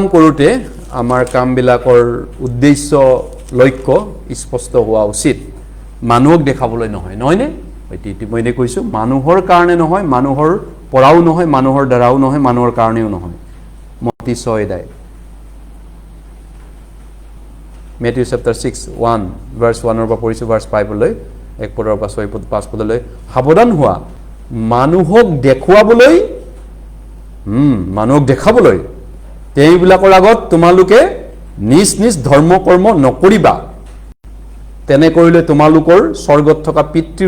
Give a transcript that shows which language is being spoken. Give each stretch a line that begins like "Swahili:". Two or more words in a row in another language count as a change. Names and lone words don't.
Assamese: কৰোঁতে আমাৰ কামবিলাকৰ উদ্দেশ্য লক্ষ্য স্পষ্ট হোৱা উচিত মানুহক দেখাবলৈ নহয়নে মই এনে কৈছো মানুহৰ কাৰণে নহয় মানুহৰ পৰাও নহয় মানুহৰ দ্বাৰাও নহয় মানুহৰ কাৰণেও নহয় মতি 6 অধ্যায় Matthew
English: chapter 6 1 verse 1
Assamese: ৰ পৰা পঢ়িছো verse 5 লৈ 1 পদৰ পৰা 6 পদ 5 পদলৈ সাৱধান হোৱা মানুহক দেখাবলৈ তেওঁবিলাকৰ আগত তোমালোকে নিজ নিজ ধৰ্ম কৰ্ম নকৰিবা তেনে কৰিলে তোমালোকৰ স্বৰ্গত থকা পিতৃৰ